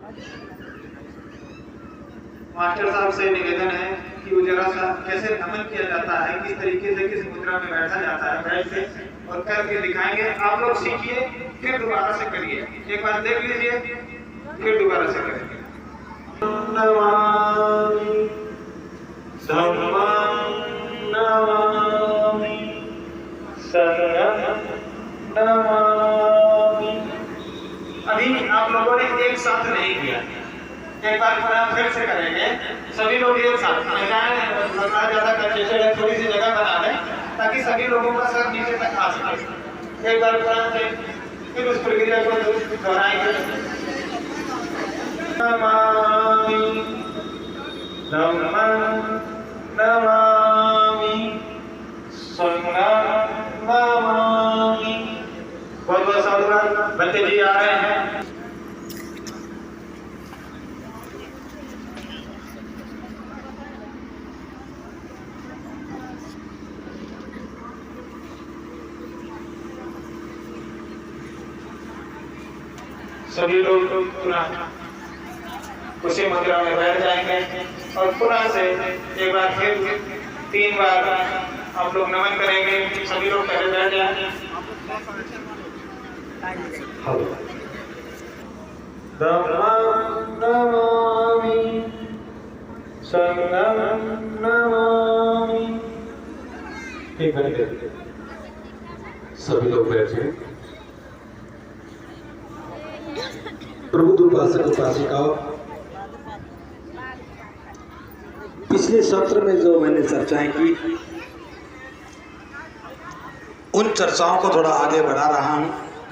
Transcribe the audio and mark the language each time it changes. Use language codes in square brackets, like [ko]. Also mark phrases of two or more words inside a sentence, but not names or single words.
[hi] मास्टर साहब से निवेदन है कि वो जरा सा कैसे नमन किया जाता है, किस तरीके से किस मुद्रा में बैठा जाता है, बैठ से और करके दिखाएंगे। आप लोग सीखिए, फिर दोबारा से करिए। एक बार देख लीजिए, फिर दोबारा से करेंगे। [pi] नमामि धम्मं नमामि संघं नमामि। [hi] अभी आप लोगों ने एक साथ नहीं किया, एक बार फिर से करेंगे। सभी लोग एक साथ ज्यादा कंजेस्टेड, थोड़ी सी जगह बना लें ताकि सभी लोगों का सर नीचे तक आ सके। एक बार फिर उस प्रक्रिया को दोहराएंगे। [pi] नमामि धम्मं नमामि संघं नमामि। [hi] बहुत बहुत साधुवाद। बंते जी आ रहे हैं। सभी लोग पुनः उसी मुद्रा में बैठ जाएंगे और पुनः से एक बार फिर 3 बार आप लोग नमन करेंगे। सभी लोग पहले बैठ जाएंगे। [pi] धम्मं नमामि संघं नमामि। [hi] एक मिनट, सभी लोग बैठे। प्रबुद्ध उपासक उपासिकाओं, पिछले सत्र में जो मैंने चर्चाएं की उन चर्चाओं को थोड़ा आगे बढ़ा रहा हूं।